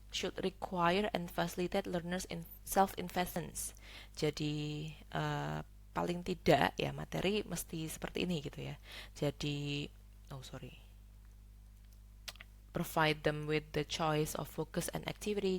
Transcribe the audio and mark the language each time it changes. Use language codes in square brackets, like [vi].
[en] should require and facilitate learners in self-investments. [id] Jadi paling tidak ya materi mesti seperti ini gitu ya. Jadi [en] provide them with the choice of focus and activity.